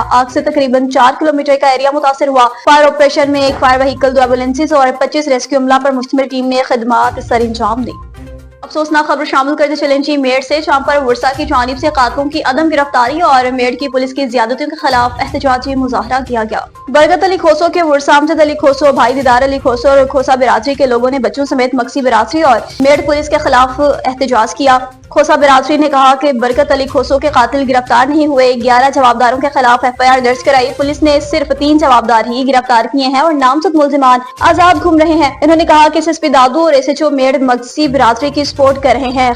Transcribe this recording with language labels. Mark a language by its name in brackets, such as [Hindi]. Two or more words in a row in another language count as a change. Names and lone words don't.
[Urdu] آگ سے تقریباً 4 کلومیٹر کا ایریا متاثر ہوا۔ فائر آپریشن میں ایک فائر وہیکل، 2 ایمبولینسز اور 25 ریسکیو عملہ پر مشتمل ٹیم نے خدمت سر انجام دی. افسوسناک خبر شامل کرتے چلیں جی میڈ سے، جہاں پر ورثا کی جانب سے قاتلوں کی عدم گرفتاری اور میڈ کی پولیس کی زیادتیوں کے خلاف احتجاجی مظاہرہ کیا گیا. برکت علی کھوسو کے ورثا امجد علی کھوسو، بھائی دیدار علی کھوسو اور کھوسہ برادری کے لوگوں نے بچوں سمیت مکسی برادری اور میڈ پولیس کے خلاف احتجاج کیا. کھوسہ برادری نے کہا کہ برکت علی کھوسو کے قاتل گرفتار نہیں ہوئے. 11 جوابداروں کے خلاف FIR درج کرائی. پولیس نے صرف 3 جوابدار ہی گرفتار کیے ہیں اور نامزد ملزمان آزاد گھوم رہے ہیں. انہوں نے کہا کہ SSP دادو اور SHO میڈ مکسی برادری کی سپورٹ کر رہے ہیں.